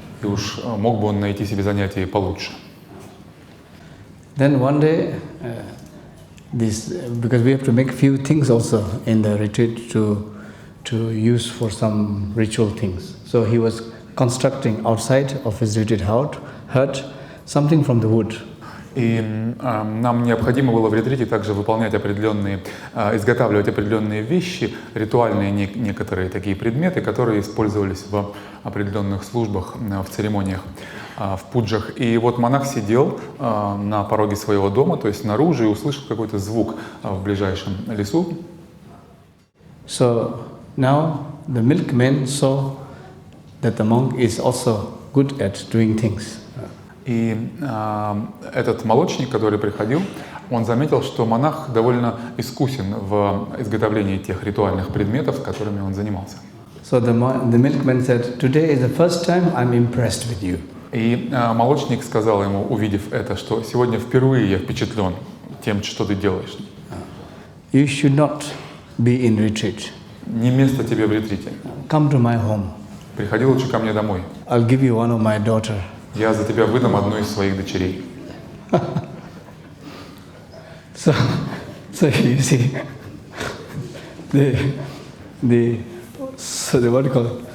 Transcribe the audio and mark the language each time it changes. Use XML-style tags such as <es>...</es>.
<ru>И уж мог бы он найти себе занятие получше.</ru> <en>Then one day, because we have to make few things also in the retreat to use for some ritual things. So he was constructing outside of his retreat hut something from the wood.</en> <ru>И нам необходимо было в ретрите также изготавливать определенные вещи, ритуальные некоторые такие предметы, которые использовались в определенных службах, в церемониях, в пуджах. И вот монах сидел на пороге своего дома, то есть снаружи, и услышал какой-то звук в ближайшем лесу.</ru> <en>So now the milkman saw that the monk is also good at doing things.</en> <ru>И этот молочник, который приходил, он заметил, что монах довольно искусен в изготовлении тех ритуальных предметов, которыми он занимался.</ru> <en>So the milkman said, "Today is the first time I'm impressed with you."</en> <ru>И молочник сказал ему, увидев это, что сегодня впервые я впечатлен тем, что ты делаешь.</ru> <en>You should not be in retreat.</en> <ru>Не место тебе в ретрите.</ru> <en>Come to my home.</en> <ru>Приходи лучше ко мне домой.</ru> <en>I'll give you one of my daughter.</en> <ru>Я за тебя выдам одну из своих дочерей.</ru> <en>So you see, the what do you call it?</en>